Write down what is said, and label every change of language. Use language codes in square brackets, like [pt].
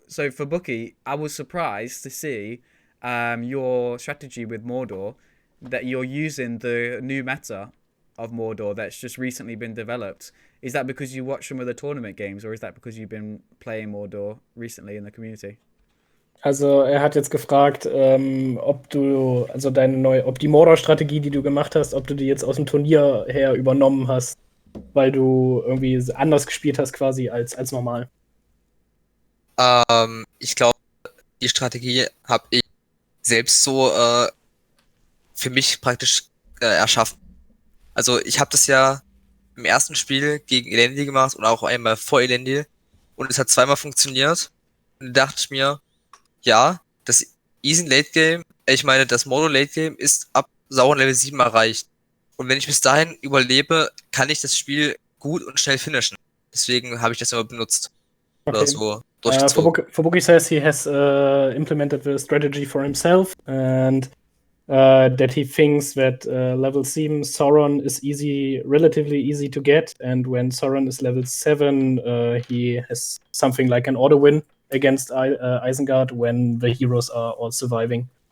[en] So for Bucky, I was surprised to see your strategy with Mordor, that you're using the new meta of Mordor that's just recently been developed. Is that because you watch some of the tournament games, or is that because you've been playing Mordor recently in the community? [de] Also er hat jetzt gefragt, ob du, also ob die Mordor-Strategie, die du gemacht hast, ob du die jetzt aus dem Turnier her übernommen hast, weil du irgendwie anders gespielt hast quasi als normal. Ich glaube, die Strategie habe ich selbst so für mich praktisch erschaffen. Also ich habe das ja im ersten Spiel gegen Elendil gemacht und auch einmal vor Elendil und es hat zweimal funktioniert und da dachte ich mir, ja, das Easy Late Game, das Mordor Late Game ist ab Sauron Level 7 erreicht. Und wenn ich bis dahin überlebe, kann ich das Spiel gut und schnell finishen. Deswegen habe ich das immer benutzt. Oder Okay. so durchgezogen. [en] Fubuki says he has implemented the strategy for himself and that he thinks that level 7 Sauron is relatively easy to get, and when Sauron is level 7, he has something like an auto win against Isengard when the heroes are all surviving.